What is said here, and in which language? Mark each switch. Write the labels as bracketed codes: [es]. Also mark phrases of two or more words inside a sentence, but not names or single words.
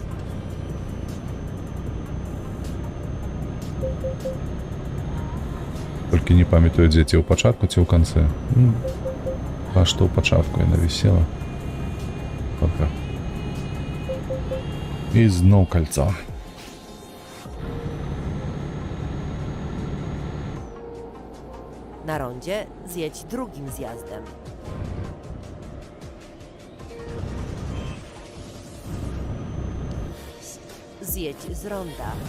[be] Толькі не памятаю, дзе, ці ў пачатку, ці ў канцы. А што ў пачатку яна вісела. Добра. І зноў кольцо. [pl] Na rondzie zjedź drugim zjazdem. Zjedź z ronda.